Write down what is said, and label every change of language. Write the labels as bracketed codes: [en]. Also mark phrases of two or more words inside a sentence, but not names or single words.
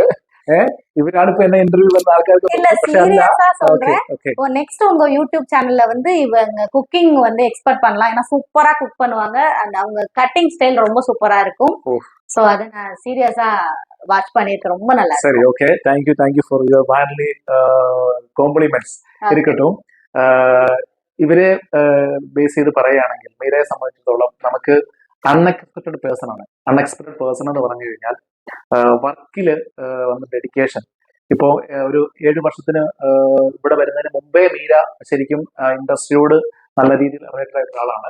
[ta] இவரால இப்ப என்ன இன்டர்வியூ பண்ண ஆൾക്കാർക്ക് இல்ல, சீரியஸா சொல்றேன். ஓகே. நெக்ஸ்ட் உங்க யூடியூப் சேனல்ல வந்து இவங்க குக்கிங் வந்து எக்ஸ்பெக்ட் பண்ணலாம். ஏன்னா சூப்பரா குக் பண்ணுவாங்க. அந்த அவங்க கட்டிங் ஸ்டைல் ரொம்ப சூப்பரா இருக்கும். ஓ. சோ அத நான் சீரியஸா வாட்ச் பண்ணிருக்கேன். ரொம்ப நல்லா இருக்கு. சரி, ஓகே, [en] thank you for your warmly compliments. ഇരിക്കട്ടും. [ml] ഇവരെ ബേസ് ചെയ്ത് പറയുകയാണെങ്കിൽ മീരയെ സംബന്ധിച്ചിടത്തോളം നമുക്ക് [en] unexpected person [ml] ആണ്. [en] unexpected person [ml] എന്ന് പറഞ്ഞു കഴിഞ്ഞാൽ വർക്കില് വന്ന ഡെഡിക്കേഷൻ. ഇപ്പോ ഒരു 7 വർഷത്തിന് ഇവിടെ വരുന്നതിന് മുമ്പേ മീര ശരിക്കും ഇൻഡസ്ട്രിയോട് നല്ല രീതിയിൽ റിലേറ്റഡ് ആയിട്ടുള്ള ആളാണ്.